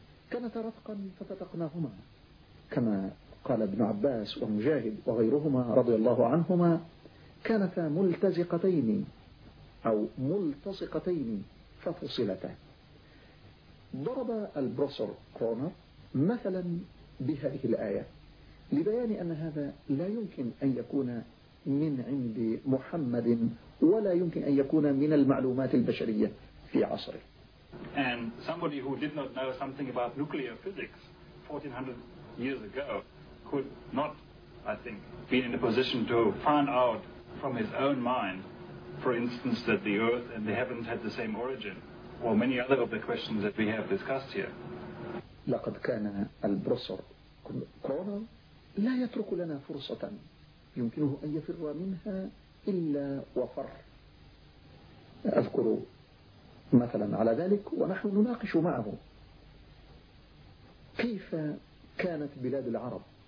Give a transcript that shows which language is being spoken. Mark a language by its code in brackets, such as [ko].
[ar] كانتا رتقا ففتقناهما، كما قال ابن عباس ومجاهد وغيرهما رضي الله عنهما، كانتا ملتزقتين أو ملتصقتين ففصلتا. ضرب البروفيسور كرونر مثلا بهذه الآية لبيان أن هذا لا يمكن أن يكون من عند محمد ولا يمكن أن يكون من المعلومات البشرية في عصره. [en] And somebody who did not know something about nuclear physics 1400 years ago could not, I think, be in a position to find out from his own mind, for instance, that the earth and the heavens had the same origin, or many other of the questions that we have discussed here. [ar] لقد كان البروفيسور كورنر لا يترك لنا فرصة يمكنه أن يفر منها إلا وفر. أذكر مثلا على ذلك ونحن نناقش معه كيف كانت بلاد العرب.